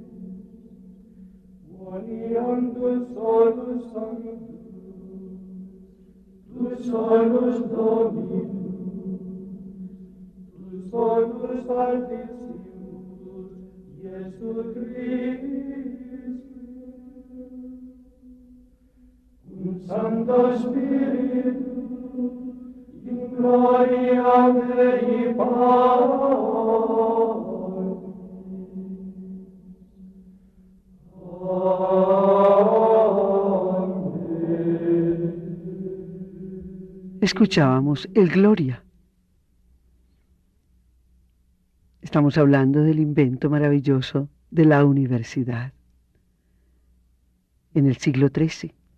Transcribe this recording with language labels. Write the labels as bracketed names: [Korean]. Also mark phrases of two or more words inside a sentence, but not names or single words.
[Latin] quoniam tu solus sanctus, tu solus Dominus, tu solus Altissimus, Iesu Christus, cum Sancto Spiritu, in gloria Dei Patris. [Spanish] Escuchábamos el Gloria. Estamos hablando del invento maravilloso de la universidad en el siglo XIII.